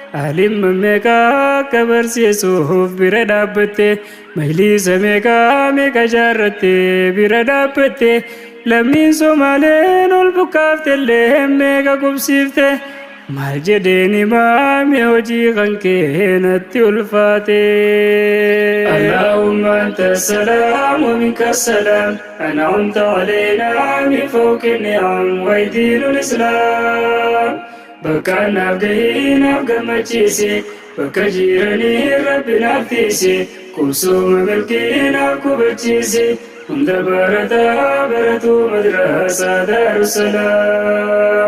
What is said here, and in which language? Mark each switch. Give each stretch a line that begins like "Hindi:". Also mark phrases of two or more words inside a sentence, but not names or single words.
Oromo: Alimma meeqaa akka barsiisuuf bira dhaabbatte. Majliisa meeqaa meeqa jaarratte bira dhaabbatte. Lammiin Somaaleen ol bukkaafte illee meeqa qubsiifte. Maal jedheen imaami hojii kan kee natti ulfaate.
Arabic: اللهم أنت السلام ومنك السلام. أنعمت علينا من فوق النعم ودين الإسلام.
Oromo: Bakka naaf gahii naaf gammachiisi. Bakka jiranii Rabbi naaf tiisi. Qubsuma milkii naaf qubachiisi. Hunda barataa baratu madrasaa Daarussalaam.